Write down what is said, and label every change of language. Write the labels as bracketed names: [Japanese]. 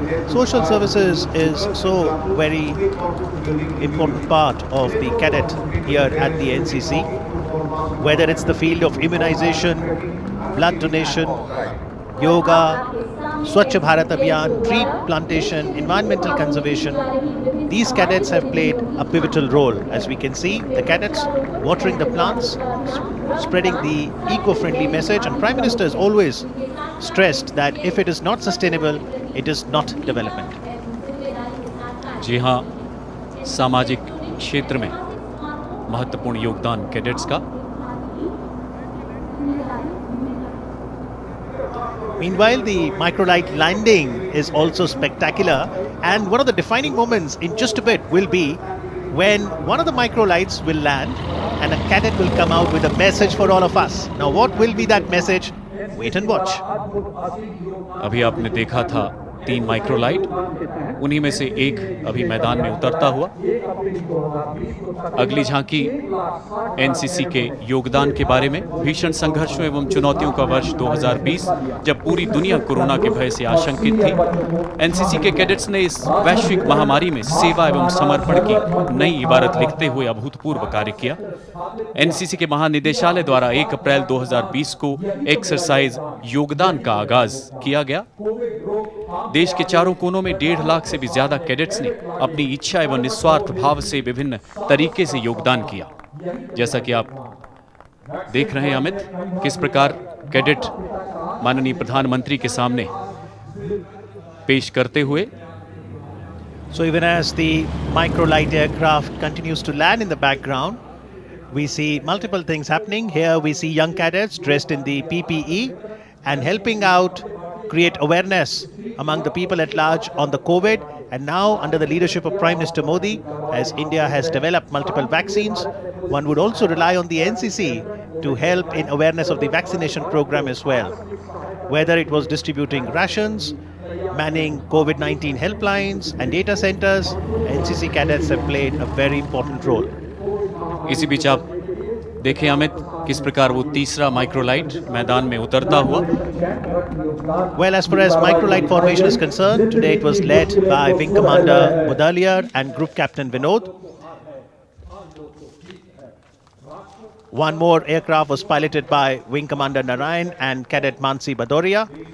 [English] Social services is so very important part of the cadet here at the NCC, whether it's the field of immunization, blood donation, yoga, Swachh Bharat Abhiyan, tree plantation, environmental conservation. These cadets have played a pivotal role. As we can see, the cadets watering the plants, spreading the eco-friendly message, and Prime Minister has always stressed that if it is not sustainable, it is not development. [Hindi] जी हाँ, सामाजिक क्षेत्र में महत्वपूर्ण योगदान cadets का। [English] Meanwhile, the microlight landing is also spectacular, and one of the defining moments in just a bit will be when one of the microlights will land and a cadet will come out with a message for all of us. Now, what will be that message? Wait and watch. [Hindi] अभी आपने देखा था 3 microlight, उन्हीं में से एक अभी मैदान में उतरता हुआ। अगली झांकी एनसीसी के योगदान के बारे में। भीषण संघर्षों एवं चुनौतियों का वर्ष 2020, जब पूरी दुनिया कोरोना के भय से आशंकित थी, एनसीसी के कैडेट्स ने इस वैश्विक महामारी में सेवा एवं समर्पण की नई इबारत लिखते हुए अभूतपूर्व कार्य किया। एनसीसी के महानिदेशालय द्वारा 1 अप्रैल 2020 को एक्सरसाइज योगदान का आगाज किया गया। देश के चारों कोनों में 1.5 लाख से भी ज्यादा कैडेट्स ने अपनी इच्छा एवं निस्वार्थ भाव से विभिन्न तरीके से योगदान किया। जैसा कि आप देख रहे हैं अमित, किस प्रकार कैडेट माननीय प्रधानमंत्री के सामने पेश करते हुए। [English] So even as the microlight aircraft continues to land in the background, We see multiple things happening. Here we see young cadets dressed in the PPE and helping out create awareness among the people at large on the COVID. And now, under the leadership of Prime Minister Modi, as India has developed multiple vaccines, one would also rely on the NCC to help in awareness of the vaccination program as well. Whether it was distributing rations, manning COVID-19 helplines and data centers, NCC cadets have played a very important role. [Hindi] इसी बीच आप देखें अमित किस प्रकार वो तीसरा microlight मैदान में उतरता हुआ. [English] Well, as far as microlight formation is concerned, today it was led by Wing Commander Mudaliar and Group Captain Vinod. One more aircraft was piloted by Wing Commander Narayan and Cadet Mansi Badoria.